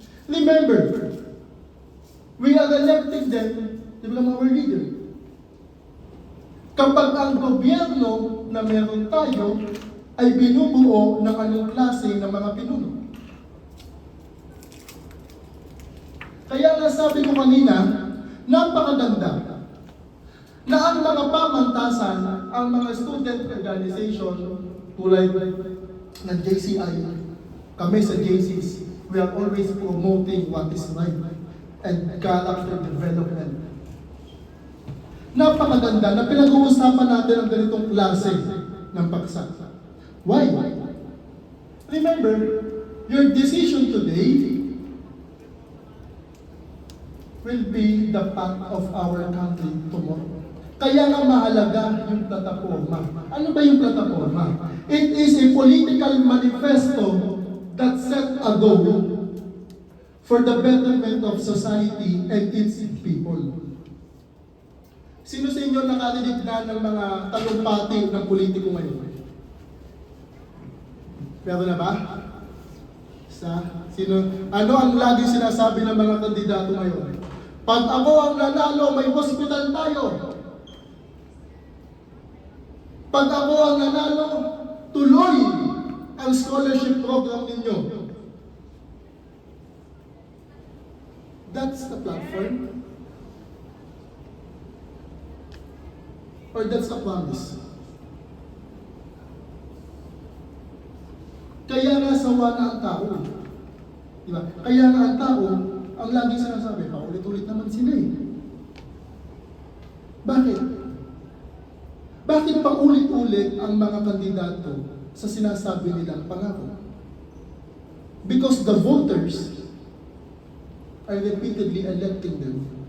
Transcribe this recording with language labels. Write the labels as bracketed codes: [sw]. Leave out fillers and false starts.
[en] Remember, we are electing them to become our leader. [tl] Kapag ang gobyerno na meron tayo ay binubuo ng anong klase ng mga pinuno. Kaya nga sabi ko kanina, napakaganda na ang mga pamantasan, ang mga student organization, tulad ng JCI, kami sa JCs, [en] we are always promoting what is right and character development. [tl] Napakaganda na pinag-uusapan natin ang ganitong klase ng paksa. [en] Why? remember, your decision today will be the path of our country tomorrow. [tl] Kaya nga mahalaga yung plataforma. Ano ba yung plataforma? [en] It is a political manifesto that set a goal for the betterment of society and its people. [tl] Sino sa inyo nakarinig na ng mga talumpati ng politiko ngayon? Pero na ba? Sino? Ano ang laging sinasabi ng mga kandidato ngayon? Pag ako ang nanalo, may hospital tayo. Pag ako ang nanalo, tuloy ang scholarship program ninyo. [en] That's the platform. Or that's the promise. [tl] Kaya nga sawa na ang tao. Diba? Kaya nga ang tao, ang laging sinasabi, paulit-ulit naman sila eh. Bakit? Bakit paulit-ulit ang mga kandidato sa sinasabi nilang pangako? [en] Because the voters are repeatedly electing them.